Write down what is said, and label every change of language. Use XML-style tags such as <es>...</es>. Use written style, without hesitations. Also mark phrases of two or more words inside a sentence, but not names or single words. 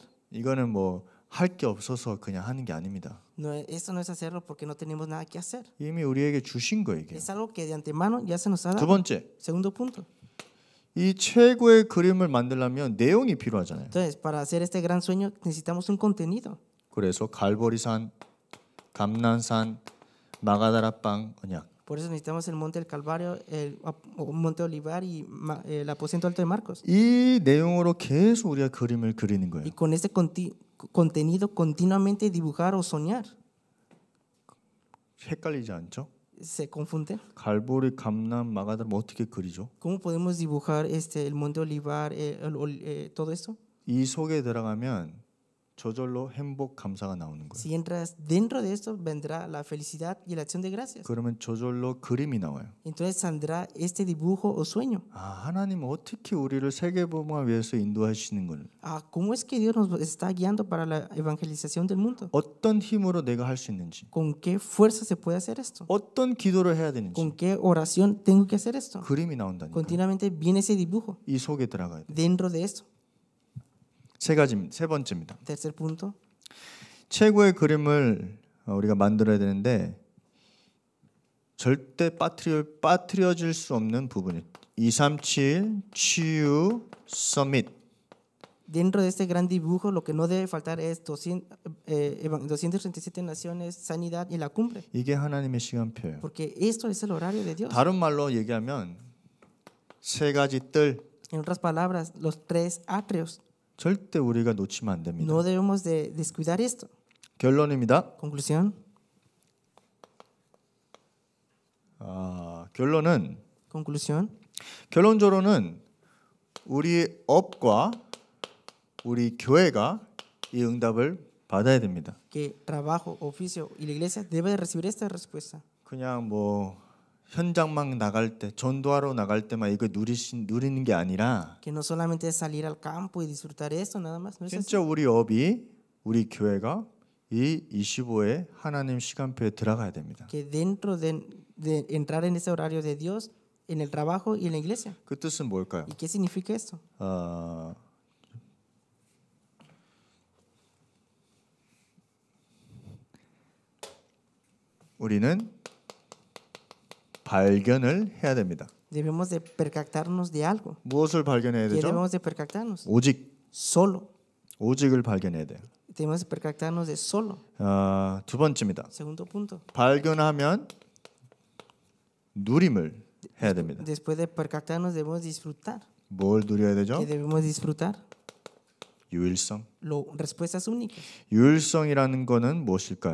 <ko>이거는 뭐 할 게 없어서 그냥 하는 게 아닙니다.</ko> <es>No, esto no es hacerlo porque no tenemos nada que hacer.</es> <ko>이미 우리에게 주신 거예요. 이게.</ko> <es>Es algo que de antemano ya se nos ha</es> <ko>두</ko> <es>dado.</es> <ko>번째,</ko> <es>Segundo punto.</es> <ko>이 최고의 그림을 만들려면 내용이 필요하잖아요.</ko> <es>Entonces, para hacer este gran sueño necesitamos un contenido.</es> <ko>그래서 갈보리산, 감난산, 마가다라방 언약.</ko> <es>Por eso necesitamos el monte del Calvario, el monte Olivar y el aposento alto de Marcos.</es> <ko>이 내용으로 계속 우리가 그림을 그리는 거예요.</ko> <es>Y con este contenido continuamente dibujar o soñar.</es> <ko>헷갈리지 않죠?</ko> <es>Se confunde.</es> <ko>갈보리, 감난, 마가다라 어떻게 그리죠?</ko> <es>¿Cómo podemos dibujar el monte Olivar, todo esto?</es> <ko>이 속에 들어가면 저절로 행복 감사가 나오는 거예요.</ko> <es>Si entras dentro de esto, vendrá la felicidad y la acción de gracias.</es> <ko>그러면 저절로 그림이 나와요.</ko> <es>Entonces saldrá este dibujo o sueño.</es> <ko>하나님은 어떻게 우리를 세계복음화 위해서 인도하시는 걸?</ko> <es>¿Cómo es que Dios nos está guiando para la evangelización del mundo?</es> <ko>어떤 힘으로 내가 할 수 있는지,</ko> <es>¿Con qué fuerza se puede hacer esto?</es> <ko>어떤 기도를 해야 되는지</ko> <es>¿Con qué oración tengo que hacer esto?</es> <ko>그림이 나온다니까.</ko> <es>Continuamente viene ese dibujo</es> <ko>이 속에 들어가야 돼.</ko> <es>dentro de esto.</es> <ko>세 번째입니다.</ko> <es>Tercer punto.</es> <ko>최고의 그림을 우리가 만들어야 되는데 절대 빠뜨려질 수 없는 부분이 237 치유 서밋.</ko> <es>Dentro de este gran dibujo, lo que no debe faltar es 237 naciones, sanidad y la cumbre.</es> <ko>이게 하나님의 시간표예요.</ko> <es>Porque esto es el horario de Dios.</es> <ko>다른 말로 얘기하면 세 가지 뜰</ko> <es>En otras palabras, los tres atrios.</es> <ko>절대 우리가 놓치면 안 됩니다.</ko> <es>No debemos de descuidar esto.</es> <ko>결론입니다.</ko> <es>Conclusión.</es> <ko>결론은</ko> <es>Conclusión.</es> <ko>결론적으로는 우리 업과 우리 교회가 이 응답을 받아야 됩니다.</ko> <es>Que trabajo, oficio y la iglesia debe de recibir esta respuesta.</es> <ko>그냥 뭐 현장만 나갈 때 전도하러 나갈 때만 이거 누리는 게 아니라</ko> <es>Que no solamente es salir al campo y disfrutar esto nada más. No es así.</es> <ko>진짜 우리 업이 우리 교회가 이 25의 하나님 시간표에 들어가야 됩니다.</ko> <es>Que dentro de entrar en ese horario de Dios, en el trabajo y en la iglesia.</es> <ko>그 뜻은 뭘까요?</ko> <es>¿Y qué significa esto?</es> <ko>우리는 발견을 해야 됩니다.</ko> <es>Debemos de percatarnos de algo.</es> <ko>무엇을 발견해야</ko> <es>¿Qué</es> <ko>되죠?</ko> <es>debemos de percatarnos?</es> <ko>오직.</ko> <es>Solo.</es> <ko>오직을 발견해야 돼요.</ko> <es>Debemos de percatarnos de solo.</es> <ko>두 번째입니다.</ko> <es>Segundo punto.</es> <ko>발견하면 누림을 해야 됩니다.</ko> <es>Después de percatarnos debemos disfrutar.</es> <ko>뭘 누려야 되죠?</ko> <es>¿Qué debemos disfrutar?</es> <ko>유일성.</ko> <es>Respuestas únicas.</es> <ko>유일성이라는 거는 무엇일까요?</ko>